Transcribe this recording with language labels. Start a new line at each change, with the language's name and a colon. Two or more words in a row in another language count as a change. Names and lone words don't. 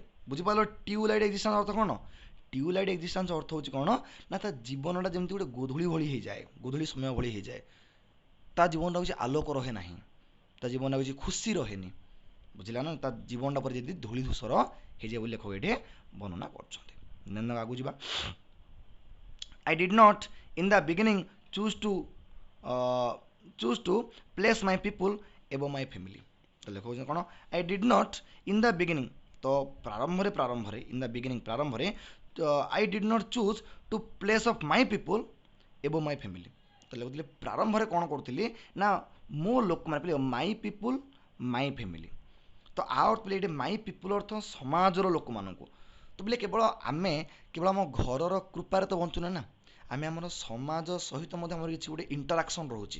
Odia: ବୁଝିପାରିଲ
English: twilight existence
Odia: ଅର୍ଥ କ'ଣ?
English: twilight existence
Odia: ଅର୍ଥ ହେଉଛି କ'ଣ ନା ତା ଜୀବନଟା ଯେମିତି ଗୋଟେ ଗୋଧୂଳି ଭଳି ହେଇଯାଏ, ଗୋଧୂଳି ସମୟ ଭଳି ହେଇଯାଏ। ତା ଜୀବନଟା କିଛି ଆଲୋକ ରହେ ନାହିଁ, ତା ଜୀବନଟା କିଛି ଖୁସି ରହେନି। ବୁଝିଲା ନା, ତା ଜୀବନଟା ପରେ ଯଦି ଧୂଳି ଧୂସର ହେଇଯାଏ ବୋଲି ଲେଖକ ଏଠି ବର୍ଣ୍ଣନା କରୁଛନ୍ତି। ଆଗକୁ ଯିବା।
English: I did not in the beginning choose to place my people above my family।
Odia: ତ ଲେଖକ କ'ଣ
English: I did not in the beginning,
Odia: ତ ପ୍ରାରମ୍ଭରେ
English: in the beginning ପ୍ରାରମ୍ଭରେ I did not choose to place of my people above my family।
Odia: ତ ଲେଖୁଥିଲେ ପ୍ରାରମ୍ଭରେ କ'ଣ କରୁଥିଲି ନା ମୋ ଲୋକମାନେ
English: my people my family.
Odia: ତ ଆ ଅର୍ଥ ପିଲେ ଏଠି
English: my people
Odia: ଅର୍ଥ ସମାଜର ଲୋକମାନଙ୍କୁ। ତ ପିଲେ କେବଳ ଆମ ଘରର କୃପାରେ ତ ବଞ୍ଚୁନେ ନା, ଆମେ ଆମର ସମାଜ ସହିତ ମଧ୍ୟ ଆମର କିଛି ଗୋଟେ ଇଣ୍ଟରାକ୍ସନ୍ ରହୁଛି।